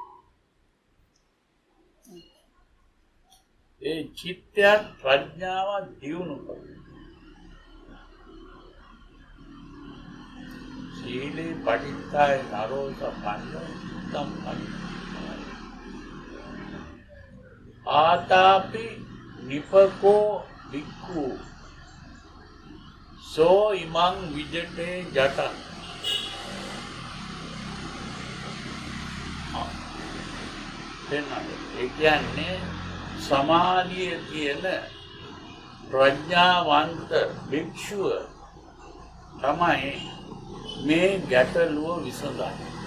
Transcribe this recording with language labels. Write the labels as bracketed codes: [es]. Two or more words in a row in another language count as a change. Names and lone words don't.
[si] ඒ චිත්තයත් ප්‍රඥාවත් දියුණු කරනවා. [pi] සීලේ පටිච්චාය නරෝ සම්පන්න සම්පන්න ආතාපි නිපකෝ වික්ඛු සෝ ඉමං විජටේ ජටං [si] ඒ කියන්නේ සමාධිය කියන ප්‍රඥාවන්ත භික්ෂුව තමයි මේ ගැටලුව විසඳන්නේ.